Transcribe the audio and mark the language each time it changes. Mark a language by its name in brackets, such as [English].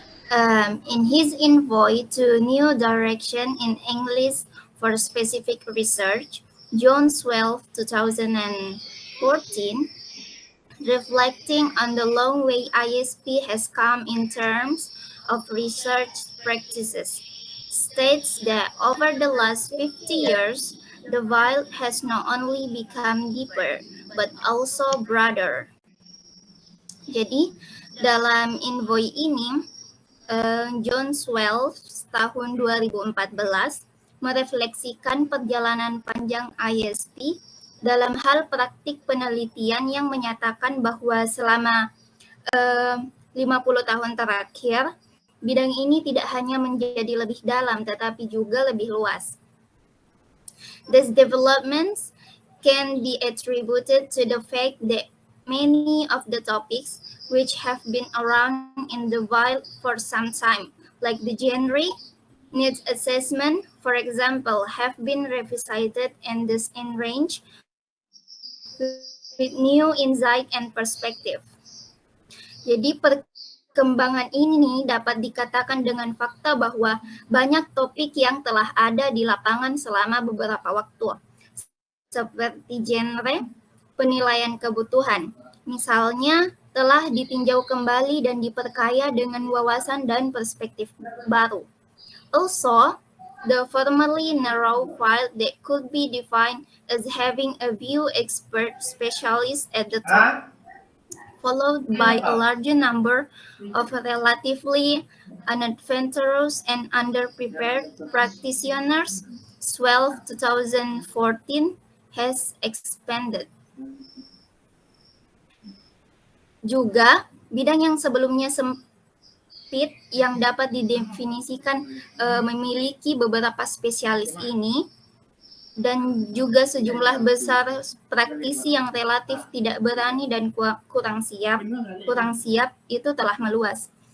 [English] In his envoy to New Direction in English for Specific Research, June 12, 2014, reflecting on the long way ISP has come in terms of research practices, states that over the last 50 years, the veil has not only become deeper, but also broader. [Indonesian] Jadi, dalam envoy ini, John Swells tahun 2014 merefleksikan perjalanan panjang ISP dalam hal praktik penelitian yang menyatakan bahwa selama 50 tahun terakhir, bidang ini tidak hanya menjadi lebih dalam tetapi juga lebih luas. [English] These developments can be attributed to the fact that many of the topics which have been around in the wild for some time, like the genre, needs assessment, for example, have been revisited and thus enriched with new insight and perspective. [Indonesian] Jadi perkembangan ini dapat dikatakan dengan fakta bahwa banyak topik yang telah ada di lapangan selama beberapa waktu, seperti genre, penilaian kebutuhan. Misalnya, telah ditinjau kembali dan diperkaya dengan wawasan dan perspektif baru. [English] Also, the formerly narrow field that could be defined as having a few expert specialists at the top, followed by a larger number of relatively unadventurous and underprepared practitioners, 2014 has expanded. [Indonesian] Juga, bidang yang sebelumnya sempit yang dapat didefinisikan memiliki beberapa spesialis ini, dan juga sejumlah besar praktisi yang relatif tidak berani dan kurang siap itu telah meluas.